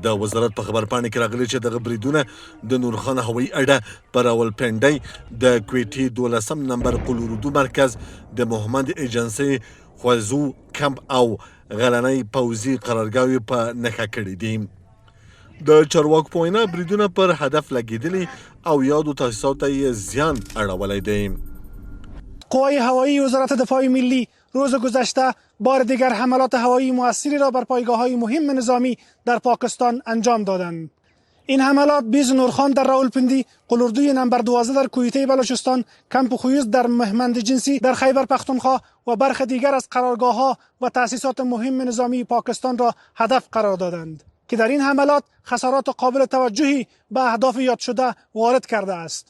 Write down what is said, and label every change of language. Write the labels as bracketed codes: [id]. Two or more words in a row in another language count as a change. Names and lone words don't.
[ps] د وزارت په خبرپاڼې کې راغلي چې دغه بریدونه د نورخان هوایي اډه په راولپنډۍ د کویټې 12 نمبر قلوردو مرکز د محمد ایجنسۍ خوځو کمپ او غلنۍ پوځي قرارګاوې په نښه کړي دي. د چارواکو په وینا بریدونه پر هدف لګېدلي او یادو تاسیساتو یې زیان اړولی دی. [fa] قوای هوایی وزارت دفاع ملی روز گذشته بار دیگر حملات هوایی موثری را بر پایگاه‌های مهم نظامی در پاکستان انجام دادند. این حملات بیز نورخان در راولپندی، قلوردوی نمبر 12 در کویته بلوچستان، کمپ خویز در مهمند جنسی در خیبر پختونخوا و برخی دیگر از قرارگاه‌ها و تأسیسات مهم نظامی پاکستان را هدف قرار دادند که در این حملات خسارات قابل توجهی به اهداف یاد شده وارد کرده است.